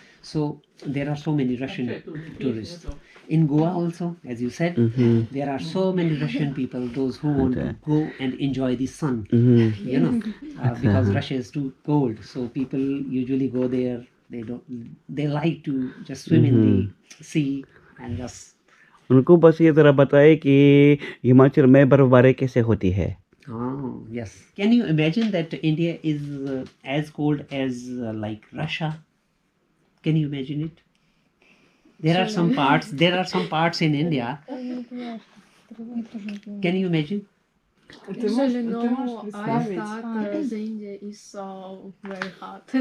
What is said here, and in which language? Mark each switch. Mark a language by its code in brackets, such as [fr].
[en] So there are so many Russian tourists. In Goa also, as you said, there are so many Russian people, those who want to go and enjoy the sun, you know, because Russia is too cold. So people usually go there. They like to just swim in the sea and just. [hi] उनको बस ये जरा बताए कि हिमाचल में बर्फबारी कैसे होती है. [en] Oh yes. Can you imagine that India is as cold as like Russia? Can you imagine it? There are some parts in India. Can you imagine? Usually no, I thought India is so very hot.